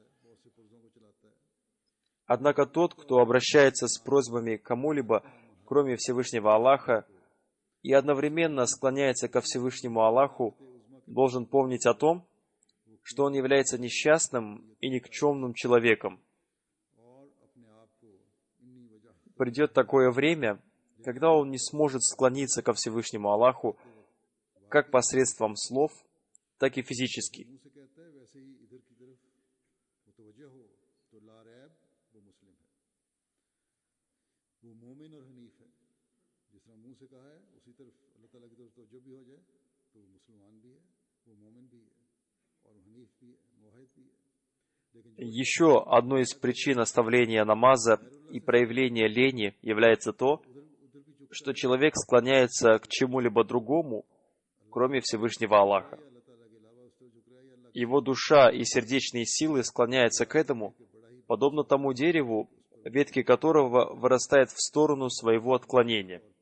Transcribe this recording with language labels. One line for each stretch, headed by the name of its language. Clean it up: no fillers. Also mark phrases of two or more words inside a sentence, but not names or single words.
Russian: Однако тот, кто обращается с просьбами к кому-либо, кроме Всевышнего Аллаха, и одновременно склоняется ко Всевышнему Аллаху, должен помнить о том, что он является несчастным и никчемным человеком. Придет такое время, когда он не сможет склониться ко Всевышнему Аллаху как посредством слов, так и физически.
Urdu: وجہ ہو تو
Arabic: لا ريب
Urdu: وہ مسلم ہے، وہ مومن اور حنیف ہے. جس طرح منہ سے کہا ہے اسی طرف اللہ تعالیٰ کی طرف توجہ بھی ہو جائے تو وہ مسلمان بھی ہے، وہ مومن بھی ہے اور حنیف بھی ہے، موحد بھی ہے.
Russian: Еще одной из причин оставления намаза и проявления лени является то, что человек склоняется к чему-либо другому, кроме Всевышнего Аллаха. Его душа и сердечные силы склоняются к этому, подобно тому дереву, ветки которого вырастают в сторону своего отклонения.